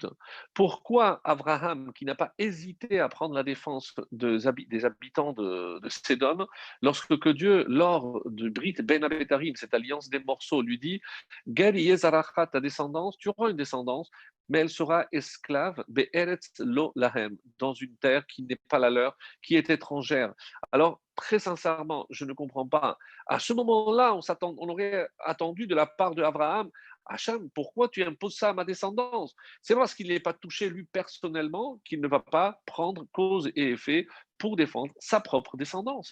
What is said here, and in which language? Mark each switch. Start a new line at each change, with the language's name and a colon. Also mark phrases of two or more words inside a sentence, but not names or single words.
French: Pourquoi Abraham, qui n'a pas hésité à prendre la défense des habitants de Sédom, lorsque que Dieu, lors de
Hebrew: ברית בין הבתרים,
French: cette alliance des morceaux, lui dit
Hebrew: גר זרעך,
French: ta descendance, tu auras une descendance, mais elle sera esclave,
Hebrew: בארץ לא להם,
French: dans une terre qui n'est pas la leur, qui est étrangère. Alors, très sincèrement, je ne comprends pas. À ce moment-là, on aurait attendu de la part d'Abraham, Hacham, pourquoi tu imposes ça à ma descendance? C'est parce qu'il n'est pas touché, lui, personnellement, qu'il ne va pas prendre cause et effet pour défendre sa propre descendance.